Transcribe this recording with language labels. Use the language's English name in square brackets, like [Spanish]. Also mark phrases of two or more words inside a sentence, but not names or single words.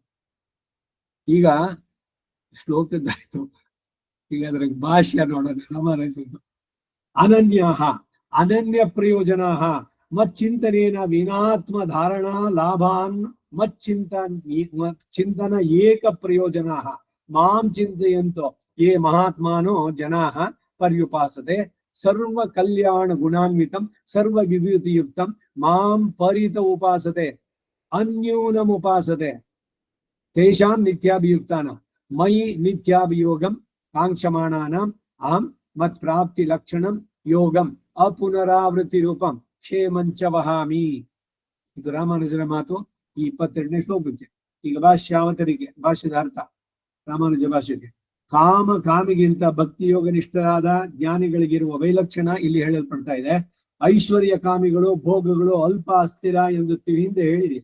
[Kannada] ಈಗ ಶ್ಲೋಕದ್ದಾಯ್ತು, ಈಗ ಅದ್ರ ಭಾಷ್ಯ ನೋಡೋಣ. [Sanskrit] ರಾಮಾನುಜರು अनन्य प्रयोजन मच्चिन्तनेन विनात्म धारणा लाभान् चिन्तन एक प्रयोजन मां चिन्तयन्तो ये महात्मानो जनाः पर्युपासते सर्व कल्याण गुणान्वितं सर्व विभूतियुक्तं मां परित उपासते अन्यूनं उपासते तेषां नित्याभियुक्तान मयि नित्याभियोगं काङ्क्षमाणानां अहं मत् प्राप्ति लक्षणं योगं अपुनरावृत्ति रूपं क्षेमञ्च वहामि. [Kannada] ಇದು ರಾಮಾನುಜರ ಮಾತು ಈ 22ನೇ ಶ್ಲೋಕಕ್ಕೆ. ಈಗ ಭಾಷ್ಯಾವತರಿಗೆ, ಭಾಷ್ಯದ ಅರ್ಥ ರಾಮಾನುಜ ಭಾಷ್ಯಕ್ಕೆ. ಕಾಮಿಗಿಂತ ಭಕ್ತಿ ಯೋಗನಿಷ್ಠರಾದ ಜ್ಞಾನಿಗಳಿಗಿರುವ ವೈಲಕ್ಷಣ ಇಲ್ಲಿ ಹೇಳಲ್ಪಡ್ತಾ ಇದೆ. ಐಶ್ವರ್ಯ ಕಾಮಿಗಳು, ಭೋಗಗಳು ಅಲ್ಪ ಅಸ್ಥಿರ ಎಂದು ಹಿಂದೆ ಹೇಳಿದೆ.